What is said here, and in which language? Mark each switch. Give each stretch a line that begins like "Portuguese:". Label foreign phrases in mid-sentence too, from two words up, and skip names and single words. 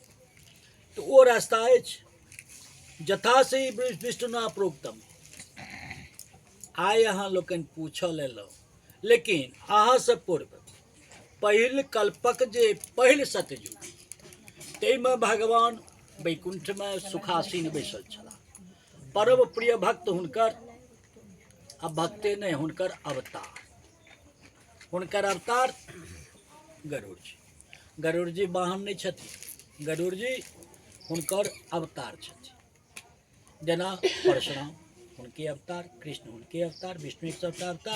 Maithili: तऽ ओ रास्ता अछि जथा से
Sanskrit: विष्णुना प्रोक्तम।
Maithili: आइ अहाँ लोकनि पूछऽ लेलहुँ, लेकिन अहाँ से पूर्व पहिल कल्पक जे पहिल सतयुग ताहिमे भगवान वैकुंठ में सुखासीन बैसल छलाह। परम प्रिय भक्त हुनकर, आ भक्ते नहीं हुनकर अवतार। हुनकर अवतार गरुड़ जी। गरुड़ जी वाहन नहीं छथिन, गरुड़ जी हुनकर अवतार छथिन। जेना परशुराम हुनके अवतार, कृष्ण हुनके अवतार, विष्णु के सबटा अवतार।